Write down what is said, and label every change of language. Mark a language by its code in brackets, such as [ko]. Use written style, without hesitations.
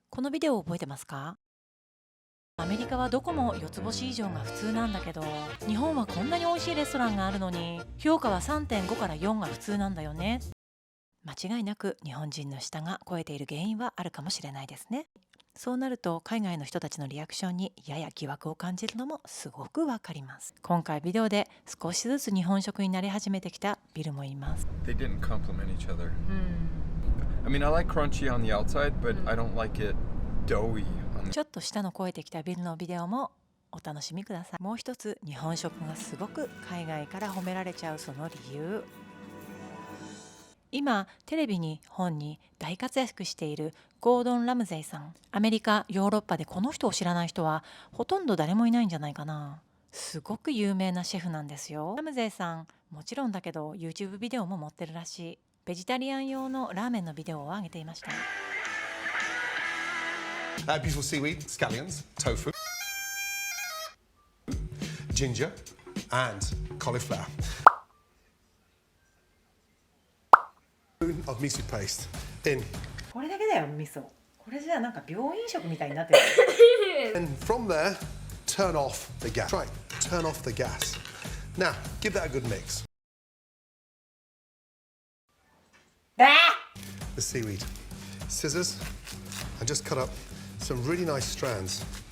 [ja] このビデオ覚えてますか？アメリカはどこも4つ星以上が普通なんだけど、日本はこんなに美味しいレストランがあるのに評価は 3.5 から4が普通なんだよね。間違いなく日本人の舌が肥えている原因はあるかもしれないですね。そうなると海外の人たちのリアクションにやや疑惑を感じるのもすごくわかります。今回ビデオで少しずつ日本食になり始めてきたビルもいます。 [en] They didn't complement each other. I mean, I like crunchy on the outside, but I don't like it doughy on the... [ja] ちょっと舌の肥えてきたビルのビデオもお楽しみください。もう一つ日本食がすごく海外から褒められちゃうその理由。今テレビに本に大活躍しているゴードン・ラムゼイさん。アメリカヨーロッパでこの人を知らない人はほとんど誰もいないんじゃないかな。すごく有名なシェフなんですよ。ラムゼイさんもちろんだけど YouTube ビデオも持ってるらしい。ベジタリアン用のラーメンのビデオを上げていました。 [en] Beautiful seaweed, scallions, tofu, ginger, and cauliflower. Spoon of miso paste in. [ja] これだけだよ味噌。これじゃなんか病院食みたいになってる。 [en] And from there, turn off the gas. Right, turn off the gas. Now, give that a good mix. The seaweed. Scissors, and just cut up some really nice strands.